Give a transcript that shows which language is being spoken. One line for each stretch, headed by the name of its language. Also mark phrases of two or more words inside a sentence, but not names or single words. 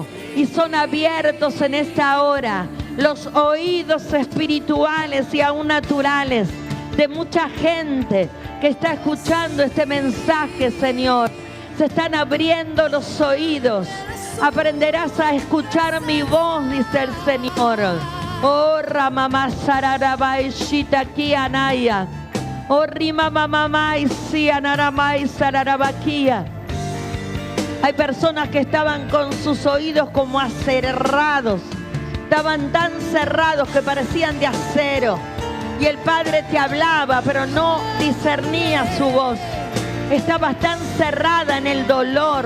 Spanish: Y son abiertos en esta hora los oídos espirituales y aún naturales de mucha gente que está escuchando este mensaje, Señor. Se están abriendo los oídos. Aprenderás a escuchar mi voz, dice el Señor. Oh, Ramamá Sararabai Shitaki Anaya. Oh, Rimamamamai Sianaramai Sararabakia. Hay personas que estaban con sus oídos como acerrados. Estaban tan cerrados que parecían de acero. Y el Padre te hablaba, pero no discernía su voz. Estabas tan cerrada en el dolor.